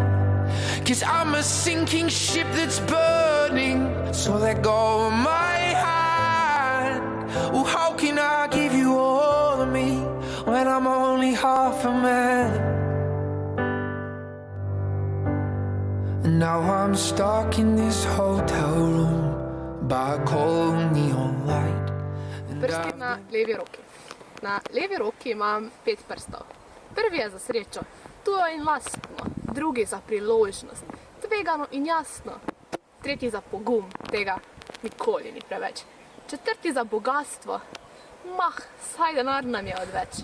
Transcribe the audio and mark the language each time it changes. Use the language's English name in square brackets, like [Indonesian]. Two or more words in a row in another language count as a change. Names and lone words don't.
[English] 'Cause I'm a sinking ship that's burning, so let go of my hand. Oh, how can I give you all of me when I'm only half a man? And now I'm stuck in this hotel room by a cold neon light. [Slovenian] Prsti na levi roki. Na levi roki imam 5 prstov. Prvi je za srečo, tujo in lastno. Drugi za priložnost, tvegano in jasno. Tretji za pogum, tega nikoli ni preveč. Četrti za bogatstvo, saj denar nam je odveč.